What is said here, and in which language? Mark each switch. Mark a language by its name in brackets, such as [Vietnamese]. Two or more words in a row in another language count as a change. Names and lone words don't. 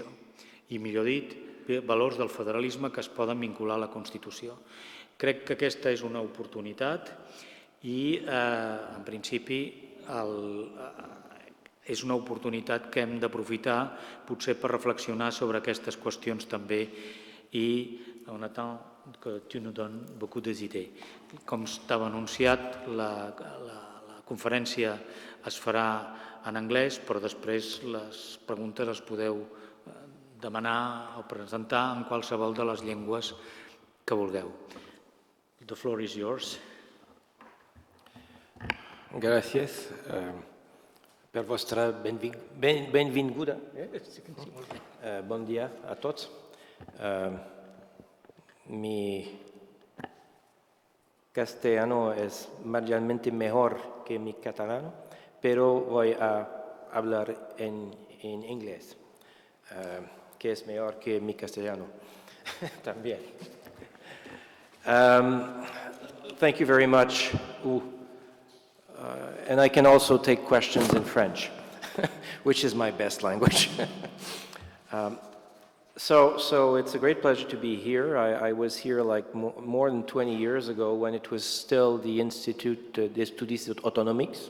[Catalan] I, millor dit, valors del federalisme que es poden vincular a la Constitució. Crec que aquesta és una oportunitat i, en principi, és una oportunitat que hem d'aprofitar potser per reflexionar sobre aquestes qüestions també i [French] on attend que tu nous donnes beaucoup des idées. [Catalan] Com estava anunciat, la conferència es farà en anglès, però després les preguntes les podeu demanar o presentar en qualsevol de les llengües que vulgueu. [English] The floor is yours. [Catalan] Gràcies per vostra benvinguda. Bon dia a tots. [Spanish] Mi castellano es marginalmente mejor que mi catalano, pero voy a hablar en inglés, que es mejor que mi castellano también. [English] Thank you very much. And I can also take questions in French, which is my best language. So it's a great pleasure to be here. I was here like more than 20 years ago when it was still the Institut d'Estudis Autonòmics.